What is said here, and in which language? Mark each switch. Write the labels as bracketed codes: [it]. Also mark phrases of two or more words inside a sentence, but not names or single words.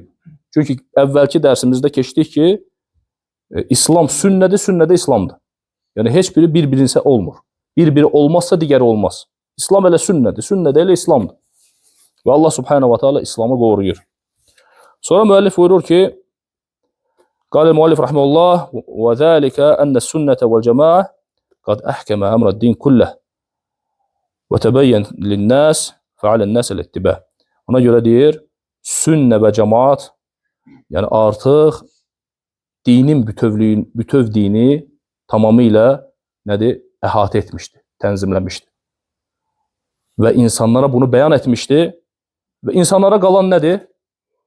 [az] Çünki əvvəlki dərsimizdə keçdik ki, İslam sünnədir, sünnədə İslamdır. Yəni, heç biri bir-birinsə olmur. Bir-biri olmazsa digəri olmaz. İslam elə sünnədir, sünnədə elə İslamdır. Və [ar] الله سبحانه وتعالى [az] İslamı qoruyur. Sonra müəllif buyurur ki, [ar] قال المؤلف رحمه الله وذلك أن السنة والجماعة قد أحكم أمر الدين كله وتبين للناس فعلى الناس الاتباع. [az] Ona görə deyir, sünnə və cemaat, yəni artıq dinin bütöv dini tamamilə nədir? Əhatə etmişdi, tənzimləmişdi. Və insanlara bunu bəyan etmişdi və insanlara qalan nədir?